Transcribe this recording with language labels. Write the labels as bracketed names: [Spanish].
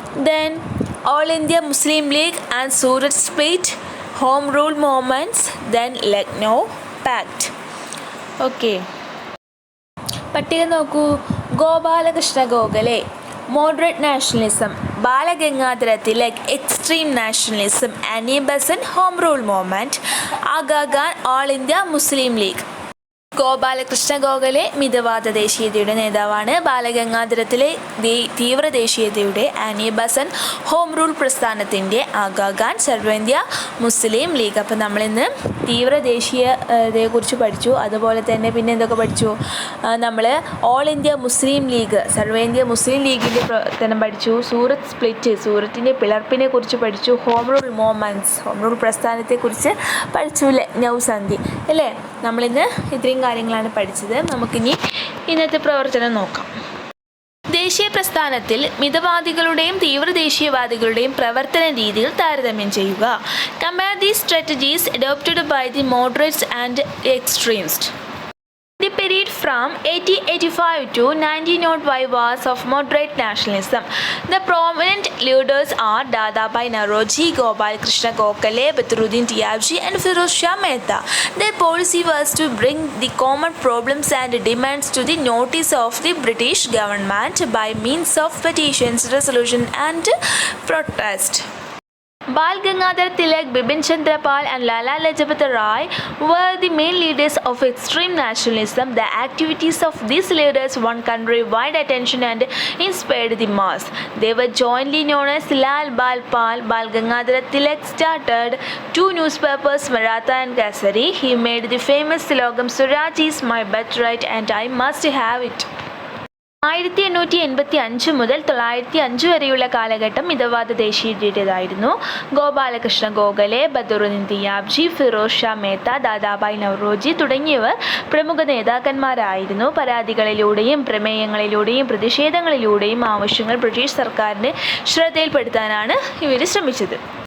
[English] Then All India Muslim League and Surat split. Home Rule movements, then Lucknow Pact. [Malayalam] Okay. പട്ടിക നോക്കൂ. [English] Gopalakrishna Gokhale moderate nationalism, Balagangadhara Tilak extreme nationalism, Annie Besant home rule movement, Aga Khan all India Muslim League. [Malayalam] Gopalakrishna Gokhale മിതവാദ ദേശീയതയുടെ നേതാവാണ്. ബാലഗംഗാധരത്തിലെ തീവ്രദേശീയതയുടെ Annie Besant home rule പ്രസ്ഥാനത്തിൻ്റെ ആഗാ ഖാൻ സർവേന്ത്യ മുസ്ലിം league. അപ്പം നമ്മളിന്ന് തീവ്രദേശീയതയെക്കുറിച്ച് പഠിച്ചു. അതുപോലെ തന്നെ പിന്നെ എന്തൊക്കെ പഠിച്ചു? നമ്മൾ ഓൾ ഇന്ത്യ മുസ്ലിം ലീഗ്, സർവേന്ത്യ മുസ്ലിം ലീഗിൻ്റെ പ്രവർത്തനം പഠിച്ചു. സൂറത്ത് സ്പ്ലിറ്റ്, സൂറത്തിൻ്റെ പിളർപ്പിനെ കുറിച്ച് പഠിച്ചു. Home rule movements, home rule പ്രസ്ഥാനത്തെക്കുറിച്ച് പഠിച്ചു. ലക്നൗ സന്ധി അല്ലേ. നമ്മളിന്ന് ഇത്രയും കാര്യങ്ങളാണ് പഠിച്ചത്. നമുക്കിനി ഇന്നത്തെ പ്രവർത്തനം നോക്കാം. ദേശീയ പ്രസ്ഥാനത്തിൽ മിതവാദികളുടെയും തീവ്രദേശീയവാദികളുടെയും പ്രവർത്തന രീതികൾ താരതമ്യം ചെയ്യുക. [English] Compare the strategies adopted by the moderates and extremist. The period from 1885 to 1905 was of moderate nationalism. The prominent leaders are Dadabhai Naoroji, Gopal Krishna Gokhale, Badruddin Tyabji and Firoz Shah Mehta. Their policy was to bring the common problems and demands to the notice of the British government by means of petitions, resolution and protest. Bal Gangadhar Tilak, Bipin Chandra Pal and Lala Lajpat Rai were the main leaders of extreme nationalism. The activities of these leaders won country-wide attention and inspired the mass. They were jointly known as Lal Bal Pal. Bal Gangadhar Tilak started 2 newspapers, Maratha and Kesari. He made the famous slogan, "Swaraj is my birthright and I must have it." [Malayalam] 1885 മുതൽ 1905 വരെയുള്ള കാലഘട്ടം മിതവാദ ദേശീയതയുടേതായിരുന്നു. ഗോപാലകൃഷ്ണ ഗോഖലെ, ബദറുദ്ദീൻ തിയാബ്ജി, ഫിറോസ് ഷാ മേത്ത, ദാദാഭായ് നവറോജി തുടങ്ങിയവർ പ്രമുഖ നേതാക്കന്മാരായിരുന്നു. പരാതികളിലൂടെയും പ്രമേയങ്ങളിലൂടെയും പ്രതിഷേധങ്ങളിലൂടെയും ആവശ്യങ്ങൾ British സർക്കാരിൻ്റെ ശ്രദ്ധയിൽപ്പെടുത്താനാണ് ഇവർ ശ്രമിച്ചത്.